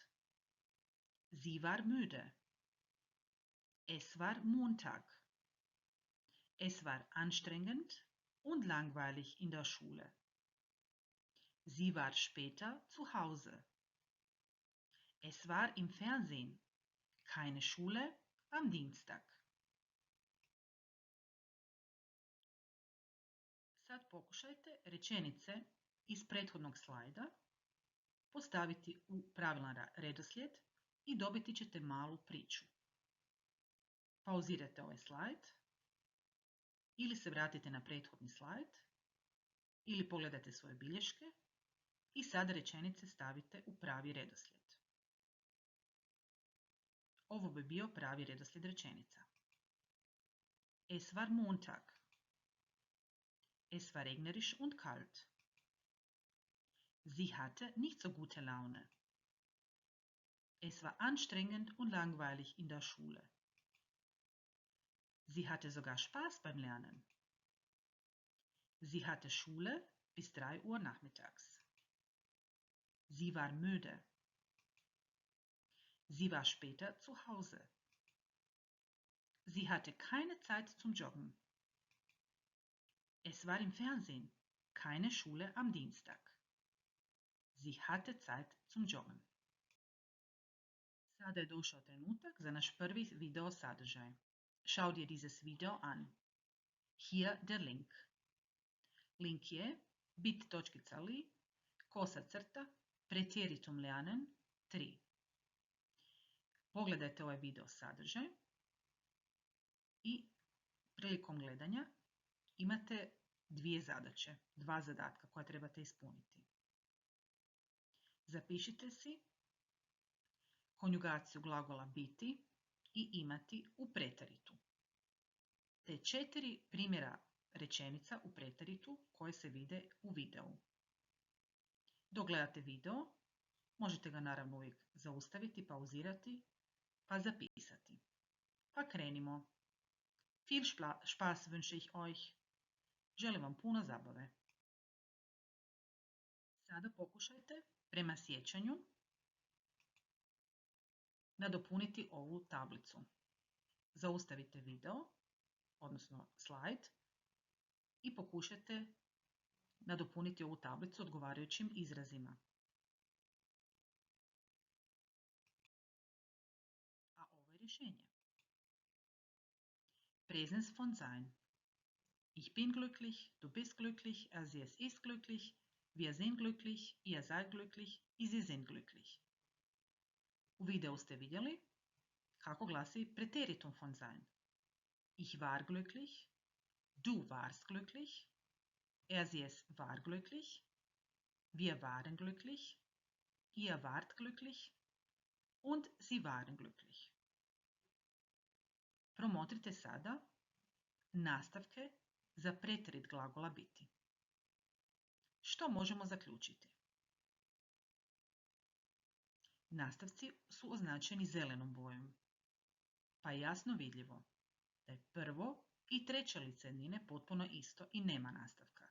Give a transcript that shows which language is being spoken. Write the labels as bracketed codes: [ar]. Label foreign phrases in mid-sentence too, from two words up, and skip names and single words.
[de] Sie war müde. Es war Montag. Es war anstrengend und langweilig in der Schule. Sie war später zu Hause. Es war im Fernsehen. Keine Schule am Dienstag. [hr] Sad pokušajte rečenice iz prethodnog slajda postaviti u pravilan redoslijed i dobiti ćete malu priču. Pauzirajte ovaj slajd ili se vratite na prethodni slajd ili pogledajte svoje bilješke i sada rečenice stavite u pravi redoslijed. Ovo bi bio pravi redoslijed rečenica. [de] Es war Montag. Es war regnerisch und kalt. Sie hatte nicht so gute Laune. Es war anstrengend und langweilig in der Schule. Sie hatte sogar Spaß beim Lernen. Sie hatte Schule bis 3 Uhr nachmittags. Sie war müde. Sie war später zu Hause. Sie hatte keine Zeit zum Joggen. Es war im Fernsehen. Keine Schule am Dienstag. Sie hatte Zeit zum Joggen. [hr] Sada je došao trenutak za naš prvi video sadržaj. [de] Schau dir dieses Video an. Hier der Link. [hr] Link je bit.ly /pretjeritum lernen 3. Pogledajte ovaj video sadržaj i prilikom gledanja imate dva zadatka koja trebate ispuniti. Zapišite si konjugaciju glagola biti i imati u preteritu, te 4 primjera rečenica u preteritu koje se vide u videu. Dok gledate video, možete ga naravno uvijek zaustaviti, pauzirati, pa zapisati. Pa krenimo. [de] Viel Spaß wünsche ich euch. [hr] Želim vam puno zabave. Sada pokušajte prema sjećanju nadopuniti ovu tablicu. Zaustavite video, odnosno slajd, i pokušajte nadopuniti ovu tablicu odgovarajućim izrazima. A ovo je rješenje. [de] Präsens von sein. Ich bin glücklich, du bist glücklich, er sie es ist glücklich, wir sind glücklich, ihr seid glücklich i sie sind glücklich. [hr] U videu ste vidjeli kako glasi [de] Präteritum von sein. Ich war glücklich, du warst glücklich, er sie es war glücklich, wir waren glücklich, ihr wart glücklich und sie waren glücklich. [hr] Promotrite sada nastavke za preterit glagola biti. Što možemo zaključiti? Nastavci su označeni zelenom bojom, pa je jasno vidljivo da je prvo i treće lice jednine potpuno isto i nema nastavka.